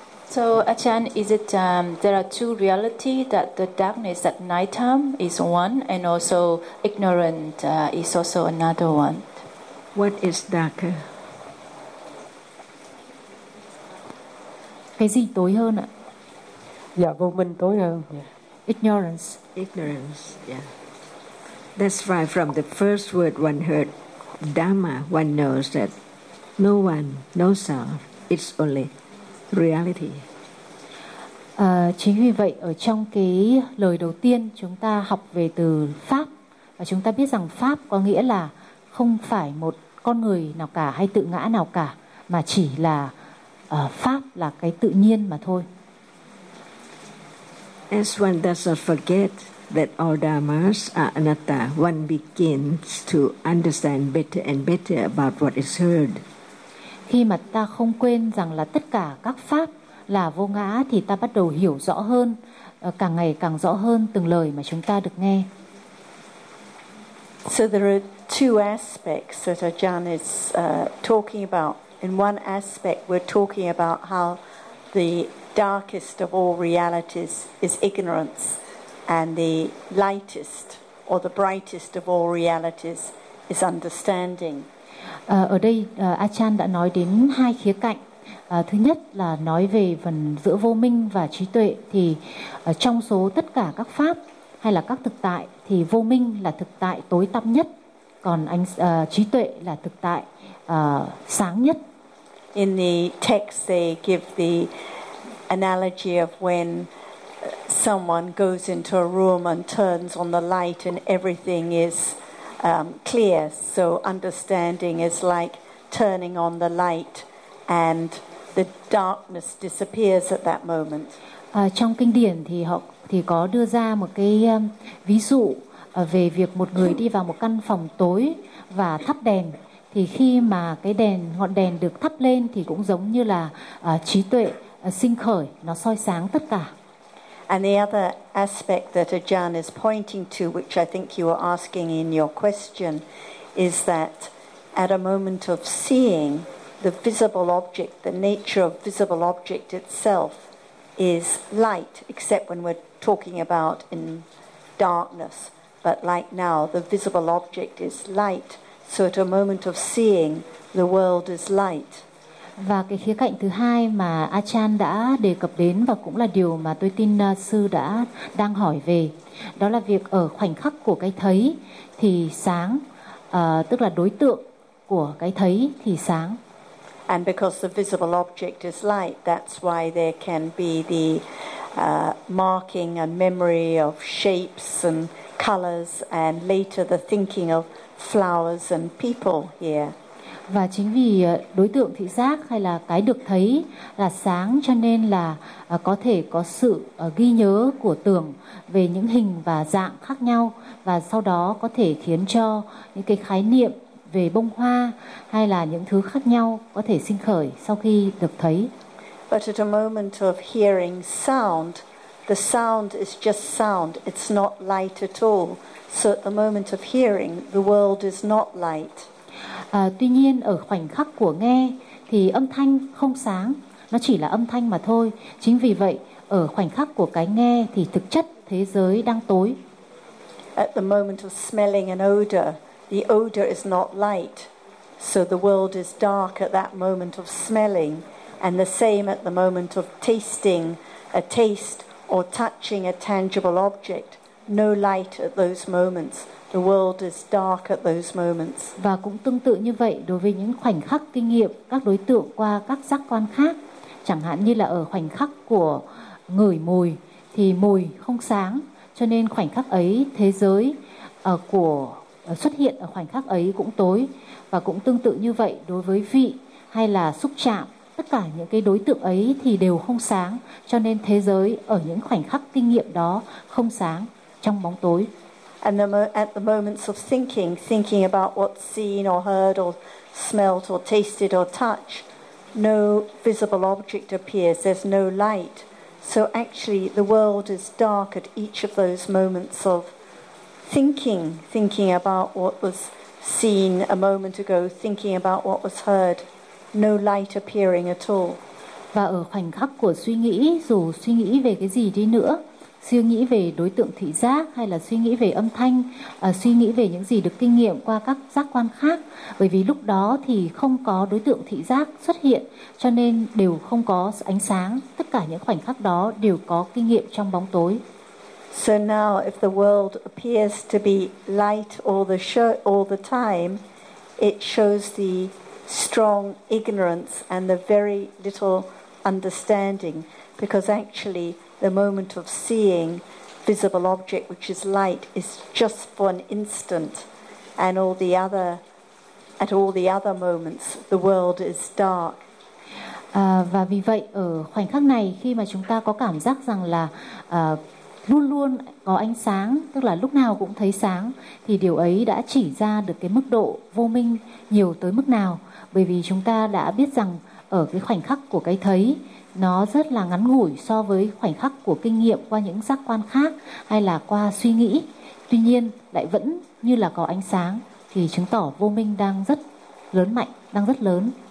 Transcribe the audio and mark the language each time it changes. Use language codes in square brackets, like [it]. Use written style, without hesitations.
[en] So Achan, is it there are two reality, that the darkness at night time is one, and also ignorant is also another one? What is darker? [vi] Cái gì tối hơn ạ? Dạ, vô minh tối hơn. [en] Yeah. Ignorance. Ignorance, yeah. That's why from the first word one heard, Dhamma, one knows that no one, no self, it's only reality. [vi] Chính vì vậy ở trong cái lời đầu tiên chúng ta học về từ pháp, và chúng ta biết rằng pháp có nghĩa là không phải một con người nào cả hay tự ngã nào cả, mà chỉ là pháp, là cái tự nhiên mà thôi. [en] As one does not forget that all dharmas are anatta, one begins to understand better and better about what is heard. [vi] Khi mà ta không quên rằng là tất cả các pháp là vô ngã thì ta bắt đầu hiểu rõ hơn, càng ngày càng rõ hơn từng lời mà chúng ta được nghe. [en] So there are two aspects that Ajahn is talking about. In one aspect, we're talking about how the darkest of all realities is ignorance, and the lightest or the brightest of all realities is understanding. [vi] Ở đây Ajahn đã nói đến hai khía cạnh. Thứ nhất là nói về phần giữa vô minh và trí tuệ, thì trong số tất cả các pháp hay là các thực tại thì vô minh là thực tại tối tăm nhất, còn trí tuệ là thực tại sáng nhất. [en] In the text they give the analogy of when someone goes into a room and turns on the light and everything is clear, so understanding is like turning on the light and the darkness disappears at that moment. [vi] Trong kinh điển thì họ thì có đưa ra một cái ví dụ về việc một người đi vào một căn phòng tối và thắp đèn, thì khi mà cái đèn ngọn đèn được thắp lên thì cũng giống như là trí tuệ sinh khởi, nó soi sáng tất cả. [en] And the other aspect that Ajahn is pointing to, which I think you were asking in your question, is that at a moment of seeing, the visible object, the nature of visible object itself is light, except when we're talking about in darkness. But like now, the visible object is light. So at a moment of seeing, the world is light. [vi] Và cái khía cạnh thứ hai mà Ajahn đã đề cập đến, và cũng là điều mà tôi tin sư đã đang hỏi về, đó là việc ở khoảnh khắc của cái thấy thì sáng, tức là đối tượng của cái thấy thì sáng. [en] And because the visible object is light, that's why there can be the marking and memory of shapes and colors, and later the thinking of flowers and people here. [vi] Và chính vì đối tượng thị giác hay là cái được thấy là sáng, cho nên là có thể có sự ghi nhớ của tưởng về những hình và dạng khác nhau, và sau đó có thể khiến cho những cái khái niệm về bông hoa hay là những thứ khác nhau có thể sinh khởi sau khi được thấy. [en] But at a moment of hearing sound, the sound is just sound, it's not light at all. So at the moment of hearing, the world is not light. [vi] Tuy nhiên ở khoảnh khắc của nghe thì âm thanh không sáng, nó chỉ là âm thanh mà thôi. Chính vì vậy ở khoảnh khắc của cái nghe thì thực chất thế giới đang tối. [en] At the moment of smelling an odor, the odor is not light, so the world is dark at that moment of smelling. And the same at the moment of tasting a taste or touching a tangible object, no light at those moments. The world is dark at those moments. [vi] Và cũng tương tự như vậy đối với những khoảnh khắc kinh nghiệm các đối tượng qua các giác quan khác, chẳng hạn như là ở khoảnh khắc của ngửi mùi, thì mùi không sáng, cho nên khoảnh khắc ấy thế giới của xuất hiện ở khoảnh khắc ấy cũng tối. Và cũng tương tự như vậy đối với vị hay là xúc chạm, tất cả những cái đối tượng ấy thì đều không sáng, cho nên thế giới ở những khoảnh khắc kinh nghiệm đó không sáng, trong bóng tối. [en] And at the moments of thinking about what's seen or heard or smelt or tasted or touched, no visible object appears, there's no light. So actually the world is dark at each of those moments of thinking about what was seen a moment ago, thinking about what was heard, no light appearing at all. [vi] Và ở khoảnh khắc của suy nghĩ, dù suy nghĩ về cái gì đi nữa, suy nghĩ về đối tượng thị giác hay là suy nghĩ về âm thanh, suy nghĩ về những gì được kinh nghiệm qua các giác quan khác, bởi vì lúc đó thì không có đối tượng thị giác xuất hiện, cho nên đều không có ánh sáng, tất cả những khoảnh khắc đó đều có kinh nghiệm trong bóng tối. [en] So now if the world appears to be light all the time, it shows the strong ignorance and the very little understanding, because actually the moment of seeing visible object which is light is just for an instant, and at all the other moments the world is dark. [vi] Và vì vậy ở khoảnh khắc này khi mà chúng ta có cảm giác rằng là luôn luôn có ánh sáng, tức là lúc nào cũng thấy sáng, thì điều ấy đã chỉ ra được cái mức độ vô minh nhiều tới mức nào, bởi vì chúng ta đã biết rằng ở cái khoảnh khắc của cái thấy nó rất là ngắn ngủi so với khoảnh khắc của kinh nghiệm qua những giác quan khác hay là qua suy nghĩ, tuy nhiên lại vẫn như là có ánh sáng, thì chứng tỏ vô minh đang rất lớn mạnh, đang rất lớn.